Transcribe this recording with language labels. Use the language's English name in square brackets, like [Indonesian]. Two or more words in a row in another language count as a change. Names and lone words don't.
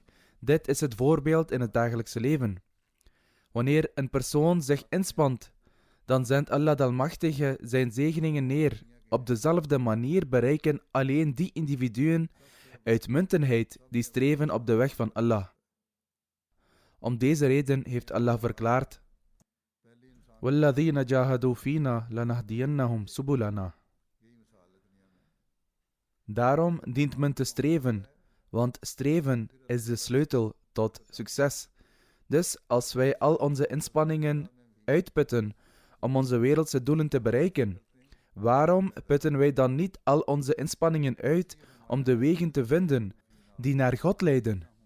[Dutch] Dit is het voorbeeld in het dagelijkse leven. Wanneer een persoon zich inspant, dan zendt Allah de Almachtige zijn zegeningen neer. Op dezelfde manier bereiken alleen die individuen uitmuntendheid die streven op de weg van Allah. Om deze reden heeft Allah verklaard: [Arabic] وَالَّذِينَ جَاهَدُوا فِينَا لَنَهْدِيَنَّهُمْ سُبُلَنَا. [Dutch] Daarom dient men te streven, want streven is de sleutel tot succes. Dus als wij al onze inspanningen uitputten om onze wereldse doelen te bereiken, waarom putten wij dan niet al onze inspanningen uit om de wegen te vinden die naar God leiden?